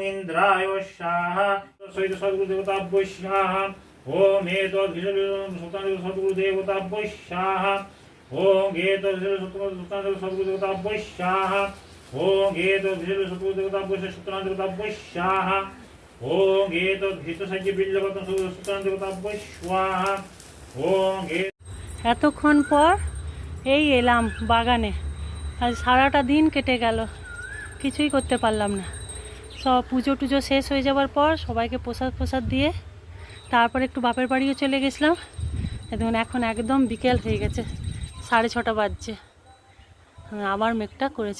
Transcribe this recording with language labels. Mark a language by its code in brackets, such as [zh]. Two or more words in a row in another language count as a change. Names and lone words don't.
[sa] इंद्राय स्वाहा सहित सद्गुरुदेवताभ्यो स्वाहा ओम एतद् सद्गुरुदेवताभ्यो स्वाहा ओम एतद् सद्गुरुदेवताभ्यो स्वाहा ओम एतद् सद्गुरुदेवताभ्यो सत्यनारायणदेवताभ्यो स्वाहा ओम एतद् हितसज्ज बिल्लपत्रं सत्यनारायणदेवताभ्यो स्वाहा ओम [bn] এতক্ষণ পর এই এলাম বাগানে। আজ সারাটা দিন কেটে গেল, কিছুই করতে পারলাম না। সব পুজো টুজো শেষ হয়ে যাওয়ার পর সবাইকে প্রসাদ দিয়ে তারপর একটু বাপের বাড়িও চলে গেছিলাম। দেখুন এখন একদম বিকেল হয়ে গেছে, 6:30 বাজছে, আবার মেঘটা করেছে।